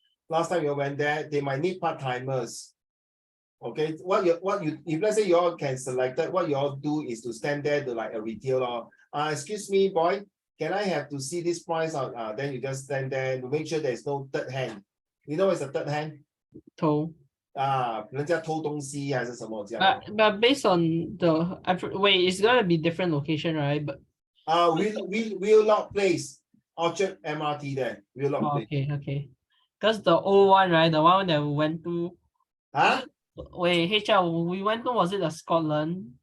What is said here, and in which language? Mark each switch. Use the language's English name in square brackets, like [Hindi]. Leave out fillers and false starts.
[English] Last time you went there, they might need part-timers. Okay, if let's say you all can select it, what you all do is to stand there to like a retailer. Excuse me, boy, can I have to see this price on? Then you just stand there to make sure there's no third hand. You know what's a third hand? [Chinese] 偷。人家偷东西还是什么这样。 [English] But based on the wait, it's gonna be different location, right? But Wheelock Place, Orchard MRT there. Wheelock Place. okay. Because the old one, right? The one that we went to. Huh? Wait, HR, we went to, was it the Scotland?